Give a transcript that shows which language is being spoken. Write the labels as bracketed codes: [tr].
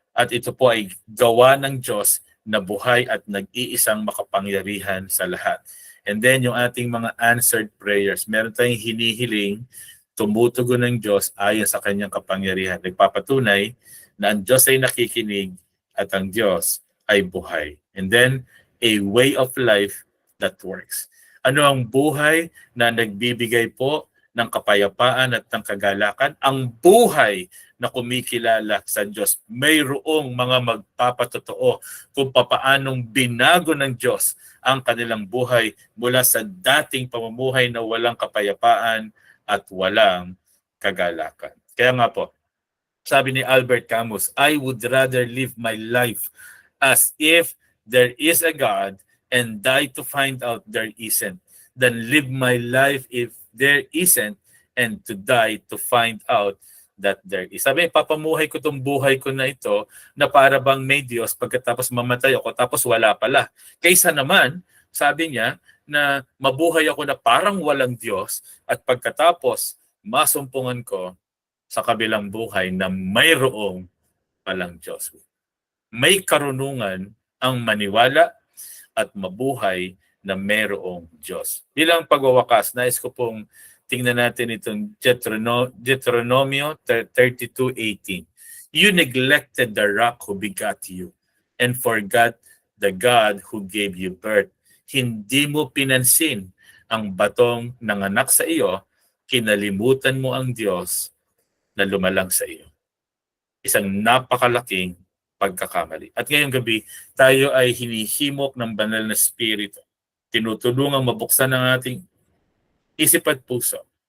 [tl] At ito po ay gawa ng Diyos na buhay at nag-iisang makapangyarihan sa lahat. [en] And then [tl] yung ating mga answered prayers, meron tayong hinihiling, tumutugon ng Diyos ayon sa kanyang kapangyarihan. Nagpapatunay na ang Diyos ay nakikinig at ang Diyos ay buhay. [en] And then, a way of life that works. [tl] Ano ang buhay na nagbibigay po ng kapayapaan at ng kagalakan? Ang buhay na kumikilala sa Diyos. Mayroong mga magpapatotoo kung papaanong binago ng Diyos ang kanilang buhay mula sa dating pamumuhay na walang kapayapaan at walang kagalakan. Kaya nga po, sabi ni Albert Camus, [en] I would rather live my life as if there is a God and die to find out there isn't, than live my life if there isn't and to die to find out that there is. [tl] Sabi, papamuhay ko itong buhay ko na ito na para bang may Diyos pagkatapos mamatay ako tapos wala pala. Kaysa naman, sabi niya, na mabuhay ako na parang walang Diyos at pagkatapos masumpungan ko sa kabilang buhay na mayroong palang Diyos. May karunungan ang maniwala at mabuhay na mayroong Diyos. Bilang pagwawakas, nais ko pong tingnan natin itong Deuteronomio 32:18. [en] You neglected the rock who begot you and forgot the God who gave you birth. [tl] Hindi mo pinansin ang batong nanganak sa iyo, kinalimutan mo ang Diyos na lumalang sa iyo. Isang napakalaking pagkakamali. At ngayong gabi, tayo ay hinihimok ng banal na spirito. Tinutulungang mabuksan ang ating isip at puso.